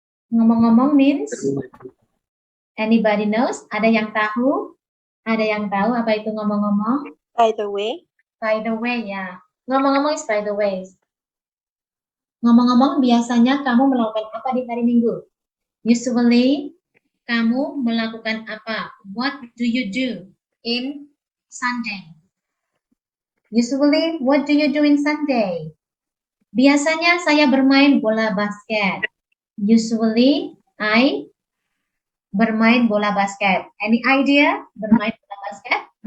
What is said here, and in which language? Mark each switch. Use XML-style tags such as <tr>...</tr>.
<en>Ngomong-ngomong means anybody knows?</en> <id>Ada yang tahu? Ada yang tahu apa itu ngomong-ngomong?</id> <en>By the way. By the way, ya. Ngomong-ngomong is by the way.</en> <id>Ngomong-ngomong, biasanya kamu melakukan apa di hari Minggu?</id> <en>Usually,</en> <id>kamu melakukan apa?</id> <en>What do you do in Sunday? Usually, what do you do in Sunday?</en> <id>Biasanya saya bermain bola basket.</id> <en>Usually, I</en> <id>bermain bola basket.</id> <en>Any idea</en> <id>bermain bola basket?</id>